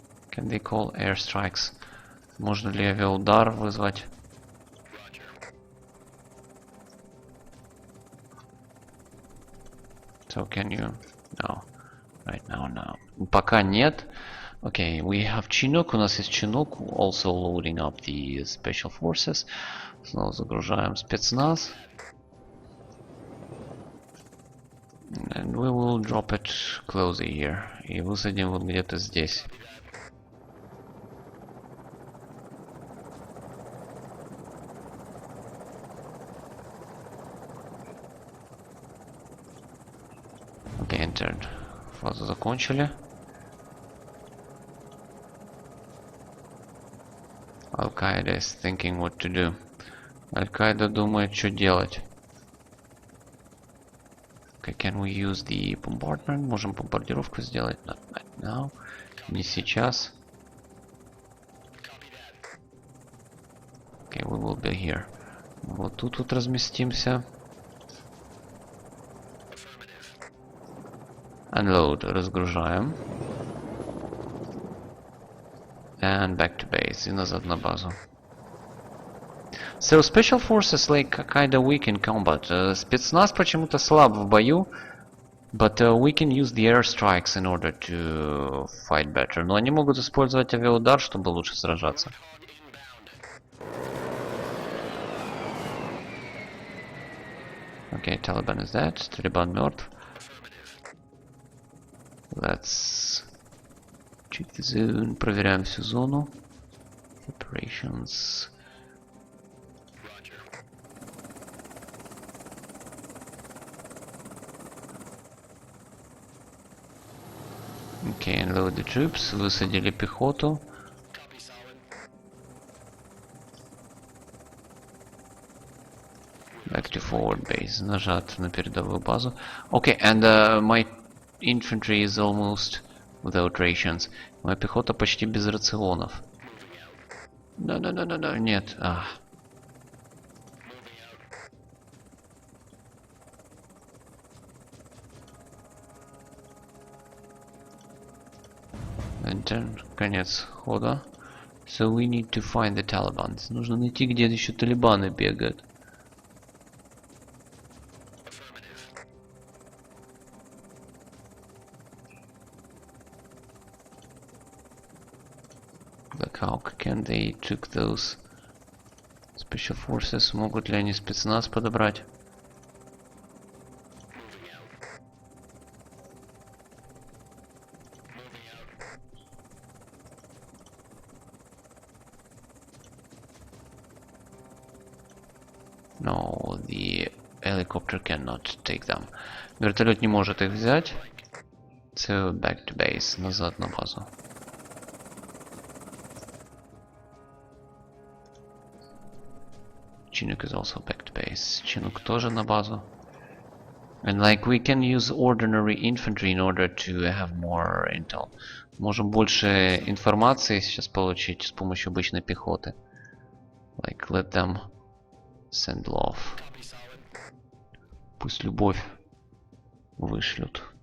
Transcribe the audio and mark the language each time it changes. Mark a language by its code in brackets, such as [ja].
[en] Can they call airstrikes? [ru] Можно ли авиаудар вызвать? [en] So can you... No. Right now, no. [ru] Пока нет. [en] Okay, we have Chinook. [ru] У нас есть Chinook. [en] Also loading up the special forces. [ru] Снова загружаем спецназ. [en] And we will drop it closer here. [ru] И высадим вот где-то здесь. [en] Okay, entered. [ru] Фазу закончили. [en] Al-Qaeda is thinking what to do. [ru] Аль-Каида думает, что делать. [en] Okay, can we use the bombardment? [ru] Можем бомбардировку сделать? [en] Not now. [ru] Не сейчас. [en] Okay, we will be here. [ru] Вот тут вот разместимся. [en] Unload, [ru] разгружаем. [en] And back to base. [ru] И назад на базу. [en] So special forces like kinda weak in combat. [ru] Спецназ почему-то слаб в бою. [en] But we can use the airstrikes in order to fight better. [ru] Но они могут использовать авиаудар, чтобы лучше сражаться. [en] Okay, Taliban is dead. Taliban [ru] мертв. [en] Let's check the zone. [ru] Проверяем всю зону. [en] Operations. Okay, unload the troops. [ru] Высадили пехоту. [en] Back to forward base. [ru] Нажат на передовую базу. [en] Okay, and my infantry is almost without rations. [ru] Моя пехота почти без рационов. [en] No, [ru] нет. [en] Enter. [ru] Конец хода. [en] So we need to find the Talibans. [ru] Нужно найти, где еще талибаны бегают. [en] Like how can they took those special forces? [ru] Могут ли они спецназ подобрать? [en] No, the helicopter cannot take them. [ru] Вертолет не может их взять. [en] So back to base. [ru] Назад на базу. [en] Chinook is also back to base. [ru] Chinook тоже на базу. [en] And like we can use ordinary infantry in order to have more intel. [ru] Можем больше информации сейчас получить с помощью обычной пехоты. [en] Like let them send love. [ru] Пусть любовь вышлют.